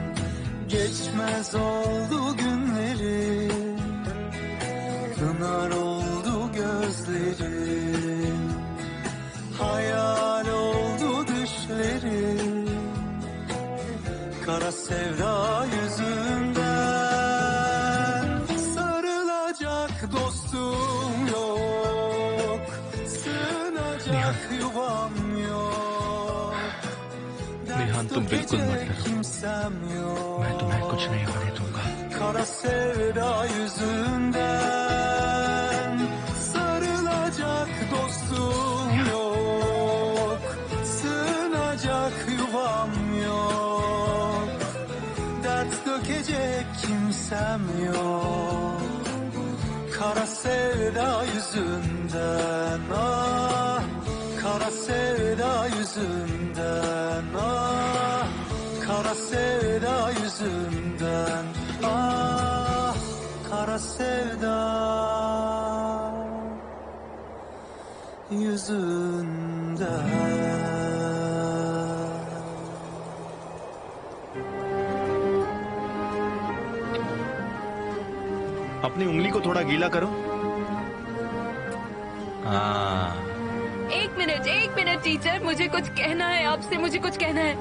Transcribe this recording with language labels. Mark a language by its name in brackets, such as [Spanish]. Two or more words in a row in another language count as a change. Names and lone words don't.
[Turkish] Geçmez oldu günlerim, pınar oldu gözlerim, hayal oldu düşlerim, kara sevda yüzünden. Sarılacak dostum yok, sığınacak yuvam yok. [Hindi] निहान, तुम बिल्कुल मत डरो, मैं तुम्हें कुछ नहीं होने दूंगा। [Turkish] Kara sevda yüzünden. Sarılacak dostum yok, sığınacak yuvam yok. Dert dökecek kimsem yok, kara sevda yüzünden. Ah, kara sevda yüzünden. Ah, kara sevda yüzünden. Ah, kara sevda yüzünden. [Hindi] अपनी उंगली को थोड़ा गीला करो। हाँ, एक मिनट टीचर, मुझे कुछ कहना है आपसे, मुझे कुछ कहना है।